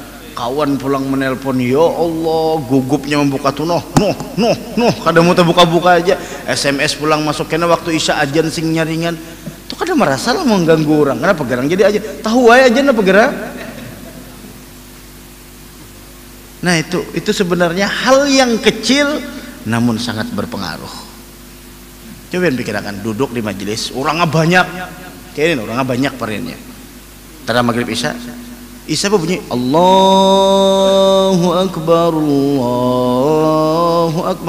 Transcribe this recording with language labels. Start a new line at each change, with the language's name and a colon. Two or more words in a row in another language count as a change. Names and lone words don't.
Banjar: Kawan pulang menelpon, ya Allah, gugupnya membuka tuh noh, kada mau buka-buka aja. SMS pulang masuk kena waktu isya ajan sing nyaringan. Tuh kada merasa lah mengganggu orang. Kenapa gerang jadi aja? Tahu aja apa gerang?
Indonesian: Nah itu sebenarnya hal yang kecil namun sangat berpengaruh. Coba pikirkan, duduk di majelis, orangnya banyak. Kayaknya orangnya banyak perinnya. Tara maghrib isya berbunyi
Arabic: Allahu Akbar, Allahu Akbar.